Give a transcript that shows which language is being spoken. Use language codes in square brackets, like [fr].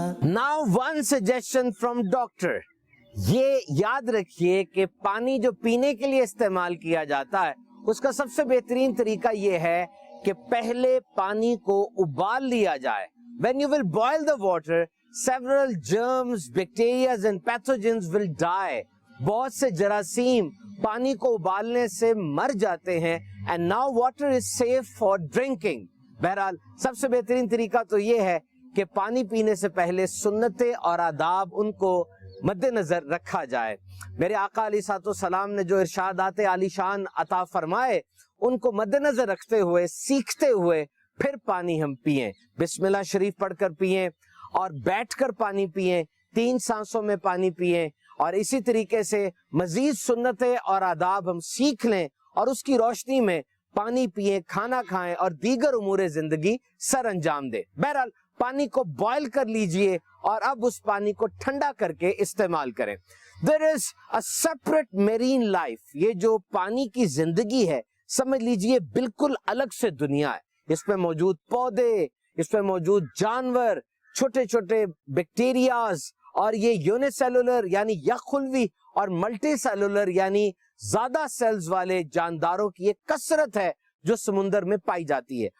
[en] Now one suggestion from doctor. [ur] یہ یاد رکھیے کہ پانی جو پینے کے لیے استعمال کیا جاتا ہے اس کا سب سے بہترین طریقہ یہ ہے کہ پہلے پانی کو ابال لیا جائے. [en] When you will boil the water, several germs, bacteria and pathogens will die. [ur] بہت سے جراثیم پانی کو ابالنے سے مر جاتے ہیں. [en] And now water is safe for drinking. [ur] بہرحال سب سے بہترین طریقہ تو یہ ہے کہ پانی پینے سے پہلے سنتیں اور آداب ان کو مد نظر رکھا جائے. میرے آقا علیہ الصلوۃ والسلام نے جو ارشادات عالی شان عطا فرمائے ان کو مد نظر رکھتے ہوئے, سیکھتے ہوئے پھر پانی ہم پئیں. بسم اللہ شریف پڑھ کر پئیں اور بیٹھ کر پانی پئیں, 3 سانسوں میں پانی پئیں, اور اسی طریقے سے مزید سنتیں اور آداب ہم سیکھ لیں اور اس کی روشنی میں پانی پئیں, کھانا کھائیں اور دیگر امور زندگی سر انجام دیں. بہرحال پانی کو بوائل کر لیجئے اور اب اس پانی کو ٹھنڈا کر کے استعمال کریں. [en] There is a separate marine life. [ur] یہ جو پانی کی زندگی ہے سمجھ لیجئے بالکل الگ سے دنیا ہے. اس میں موجود پودے, اس میں موجود جانور, چھوٹے چھوٹے بیکٹیریاز, اور یہ یونیسیلولر یعنی یک خلوی اور ملٹی سیلولر یعنی زیادہ سیلز والے جانداروں کی ایک کثرت ہے جو سمندر میں پائی جاتی ہے.